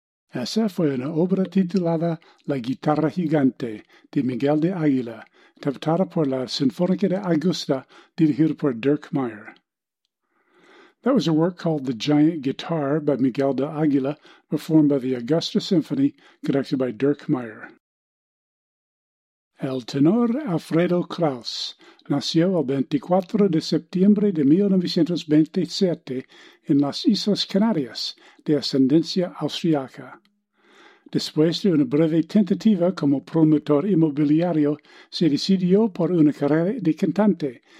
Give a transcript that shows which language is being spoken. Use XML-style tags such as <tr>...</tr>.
<es>Esa fue una obra titulada La guitarra gigante de Miguel de Águila, interpretada por la Sinfónica de Augusta, dirigida por Dirk Meyer.</es> <en>That was a work called The Giant Guitar by Miguel de Águila, performed by the Augusta Symphony, conducted by Dirk Meyer.</en> <es>El tenor Alfredo Kraus nació el 24 de septiembre de 1927 en las Islas Canarias, de ascendencia austriaca. Después de una breve tentativa como promotor inmobiliario, se decidió por una carrera de cantante.</es>